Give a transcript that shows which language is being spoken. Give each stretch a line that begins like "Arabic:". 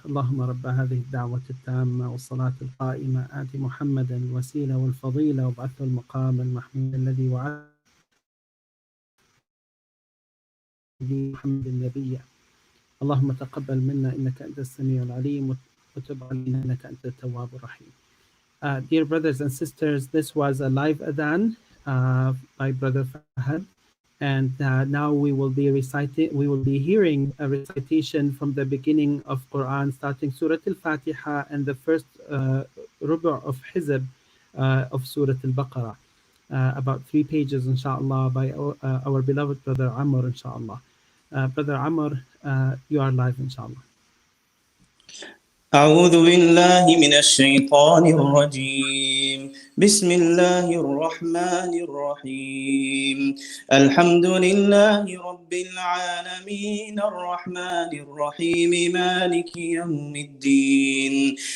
Arabic: اللهم رب هذه الدعوة التامة والصلاة القائمة آت محمدا الوسيلة والفضيلة وابعثه المقام المحمود الذي وعد محمد النبي. اللهم تقبل منا إنك أنت السميع العليم وتب علينا إنك أنت التواب الرحيم.
English: Dear brothers and sisters, this was a live adhan by Brother Fahad, and now we will be hearing a recitation from the beginning of Quran, starting Surah Al-Fatiha and the first rubu' of Hizb of Surah Al-Baqarah, about 3 pages, inshallah, by our beloved Brother Amr, inshallah. Brother Amr, you are live, inshallah.
Arabic: أعوذ بالله من الشيطان الرجيم. بسم الله الرحمن الرحيم. الحمد لله رب العالمين الرحمن الرحيم مالك يوم الدين.